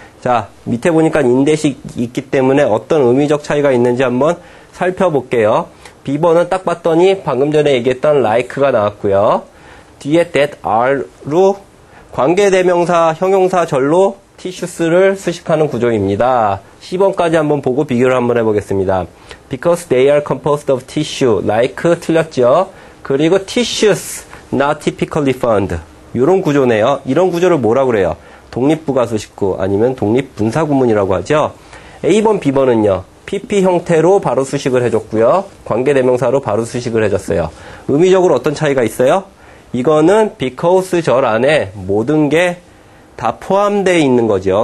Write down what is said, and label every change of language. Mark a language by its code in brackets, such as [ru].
[ko] 자, 밑에 보니까 인댓이 있기 때문에 어떤 의미적 차이가 있는지 한번 살펴볼게요. B번은 딱 봤더니 방금 전에 얘기했던 like가 나왔고요. 뒤에 that are로 관계대명사, 형용사절로 tissues를 수식하는 구조입니다. C번까지 한번 보고 비교를 한번 해보겠습니다. [en] Because they are composed of tissue, like [ko] 틀렸죠. 그리고 [en] tissues, not typically found. [ko] 이런 구조네요. 이런 구조를 뭐라고 그래요? 독립부가수식구 아니면 독립분사구문이라고 하죠. A번, B번은요. PP 형태로 바로 수식을 해줬고요. 관계대명사로 바로 수식을 해줬어요. 의미적으로 어떤 차이가 있어요? 이거는 because 절 안에 모든 게 다 포함되어 있는 거죠.